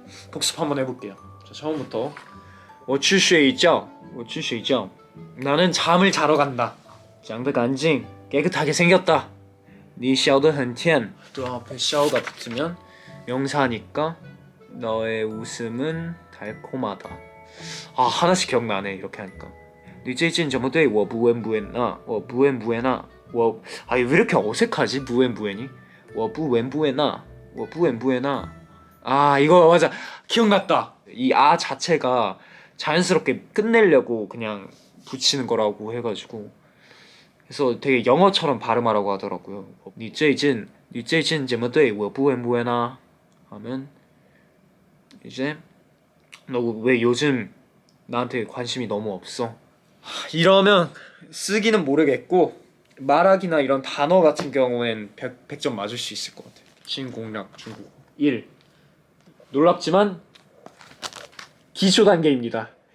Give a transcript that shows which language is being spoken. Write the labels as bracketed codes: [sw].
[ko] 복습 한번 해볼게요. 자, 처음부터. [zh] 我去睡觉.我去睡觉. [ko] 나는 잠을 자러 간다. [zh] 长得干净. [ko] 깨끗하게 생겼다. [zh] 你笑得很甜. [ko] 또 앞에 샤오가 붙으면 명사니까 너의 웃음은 달콤하다. 하나씩 기억나네 이렇게 하니까. [zh] 你最近怎么对我不闻不问啊? 我不闻不问啊? [ko] 왜 이렇게 어색하지? 不闻不问이? [zh] 我不闻不问啊?我不闻不问啊? [ko] 이거 맞아. 기억났다. 이 자체가 자연스럽게 끝내려고 그냥 붙이는 거라고 해가지고 그래서 되게 영어처럼 발음하라고 하더라고요. [zh] 你最近怎么对我不闻不问啊? [ko] 하면 이제 너 왜 요즘 나한테 관심이 너무 없어? 이러면 쓰기는 모르겠고 말하기나 이런 단어 같은 경우엔 100점 맞을 수 있을 것 같아요. 신공략 중국어 1. 놀랍지만 기초 단계입니다.